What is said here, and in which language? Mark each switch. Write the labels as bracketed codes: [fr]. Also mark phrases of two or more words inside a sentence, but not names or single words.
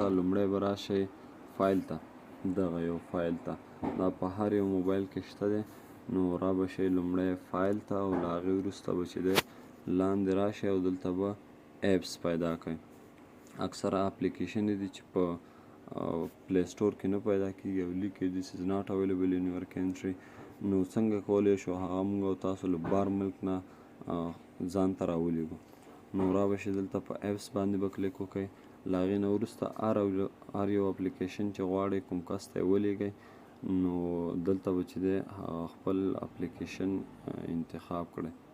[ps] لومړی به راشئ فایل ته، دغه یو فایل ته، دا په هر یو موبایل کې شته دی. نو را به شئ لومړی فایل ته او له هغې وروسته به چې دی لاندې راشئ او دلته به ایپس پیدا کړئ. اکثره اپلیکیشن دي چې په پلی سټور کې نه پیدا کیږي او لیکي [en] this is not available in your country. [ps] نو څنګه کولی شو هغه موږ او تاسو له بار ملک نه ځان ته راولیږو. نو را به شئ دلته په ایپس باندې به کلیک وکړئ. له هغې نه وروسته هر یو اپلیکیشن چې غواړئ کوم کس ته یې ولیږئ نو دلته به چې دی خپل اپلیکیشن انتخاب کړئ.